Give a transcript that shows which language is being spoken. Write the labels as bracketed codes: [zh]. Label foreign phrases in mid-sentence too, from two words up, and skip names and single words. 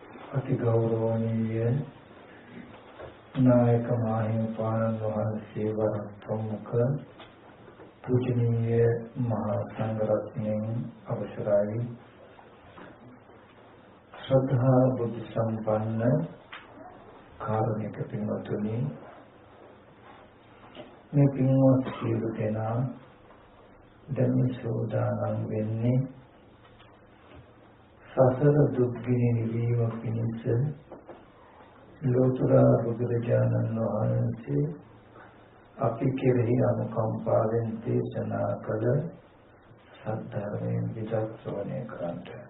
[si] අති ගෞරවනීය නායක මාහිමපාණන वහන්සේ වර ප්‍රමුඛ පූජනීය මහාසංඝරත්න අවසරයි ශ්‍රද්ධා බුද්ධි සම්පන්න කාරුණික පින්වත්නි මේ පින්වත් සියලු දෙනා දැන් සෝදානම් වෙන්නේ සසර දුක්ගිනි නිවීම පිණිස ලෝතර බුදුරජාණන් වහන්සේ අපි කෙරෙහි අනුකම්පාවෙන් දේශනා කළ සත්‍යයෙන් විචක්ෂණය කරන්ට